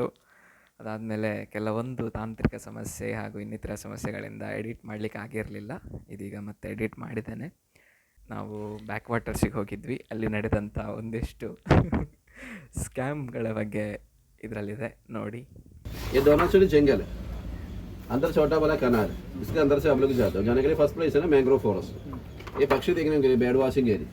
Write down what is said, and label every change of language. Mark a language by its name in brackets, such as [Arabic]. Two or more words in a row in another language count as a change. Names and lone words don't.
[Kannada] ಅದಾದಮೇಲೆ ಕೆಲವೊಂದು ತಾಂತ್ರಿಕ ಸಮಸ್ಯೆ ಹಾಗೂ ಇನ್ನಿತರ ಸಮಸ್ಯೆಗಳಿಂದ ಎಡಿಟ್ ಮಾಡಲಿಕ್ಕೆ ಆಗಿರಲಿಲ್ಲ. ಇದೀಗ ಮತ್ತೆ ಎಡಿಟ್ ಮಾಡಿದ್ದೇನೆ. ನಾವು ಬ್ಯಾಕ್ ವಾಟರ್ಸಿಗೆ ಹೋಗಿದ್ವಿ. ಅಲ್ಲಿ ನಡೆದಂಥ ಒಂದಿಷ್ಟು ಸ್ಕ್ಯಾಮ್ಗಳ ಬಗ್ಗೆ ಇದರಲ್ಲಿದೆ, ನೋಡಿ. [Hindi] ये दोनों एक्चुअली जंगल है, अंदर छोटा वाला कनाल है, इसके अंदर से हम लोग जाते हैं. जाने के लिए [English] first place [Hindi] है ना [English] mangrove forest. [Hindi] ये पक्षी देखने के लिए [English] bird watching area.